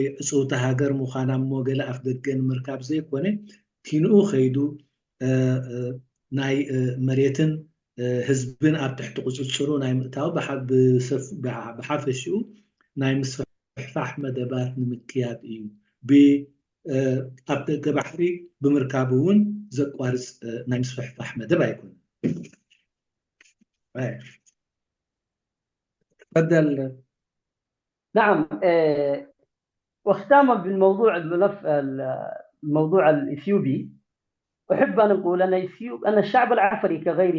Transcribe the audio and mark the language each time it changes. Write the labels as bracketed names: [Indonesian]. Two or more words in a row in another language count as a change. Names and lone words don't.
[Tigrinya] እፅውቲ ሃገር ምዃና እሞ ገለ ኣፍ ደገ ንምርካብ ዘይኮነ ኪንኡ ከይዱ ናይ መሬትን ህዝብን ኣብ ትሕቲ ቁፅፅሩ ናይ ምእታው ብሓፈሽኡ ናይ ምስፍሕፋሕ መደባት ንምክያድ እዩ ኣብ ደገ ባሕሪ ብምርካብ እውን ዘቋርፅ ናይ ምስፍሕፋሕ መደብ ኣይኮነን تفضل. [Arabic] نعم واختاما بالموضوع الموضوع الإثيوبي أحب أن أقول أن الشعب العفري كغيره